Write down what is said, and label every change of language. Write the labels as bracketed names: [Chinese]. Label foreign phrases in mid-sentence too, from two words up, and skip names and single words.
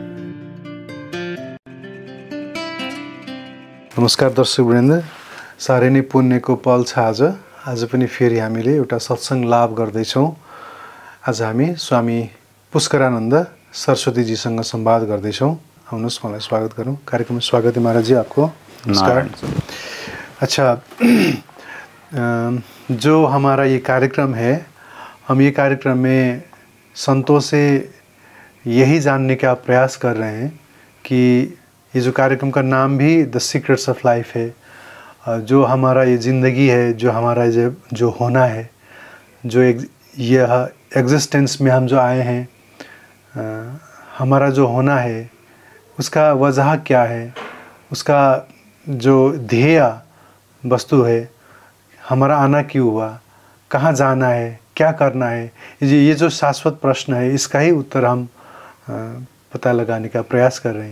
[Nepali] नमस्कार दर्शकवृन्द, साह्रै नै पुण्यको पल छ आज पनि फेरि हामीले एउटा सत्संग लाभ गर्दैछौँ। आज हामी स्वामी पुष्करानन्द सरस्वतीजीसँग संवाद गर्दैछौँ। आउनुहोस् मलाई स्वागत गरौँ कार्यक्रम में। [Hindi] स्वागत है महाराज जी आपको। नमस्कार। अच्छा, जो हमारा ये कार्यक्रम है, हम ये कार्यक्रम में संतों से यही जानने का प्रयास कर रहे हैं कि ये जो कार्यक्रम का नाम भी द सीक्रेट्स ऑफ लाइफ है, जो हमारा ये ज़िंदगी है, जो हमारा जो होना है, जो यह एग्जिस्टेंस में हम जो आए हैं, हमारा जो होना है उसका वजह क्या है, उसका जो ध्येय वस्तु है, हमारा आना क्यों हुआ, कहाँ जाना है, क्या करना है, ये जो शाश्वत प्रश्न है इसका ही उत्तर हम पता लगाने का प्रयास कर रहे हैं।